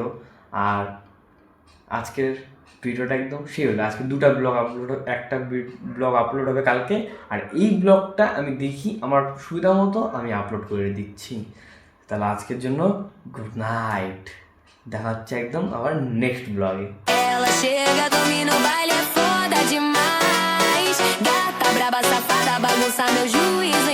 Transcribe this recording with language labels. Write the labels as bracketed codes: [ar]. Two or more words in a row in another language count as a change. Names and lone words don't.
[bn] আর আজকের ভিডিওটা একদম সেই হলো, আজকে দুটো ব্লগ আপলোড, একটা ব্লগ আপলোড হবে কালকে, আর এই ব্লগটা আমি দেখি আমার সুবিধা মতো আমি আপলোড করে দিচ্ছি। তাহলে আজকের জন্য [en] good night, [bn] দেখা হচ্ছে একদম আবার [en] next vlog. [pt] Ela chega, domina o baile, é foda demais. Gata braba, safada, bagunça meu juiz.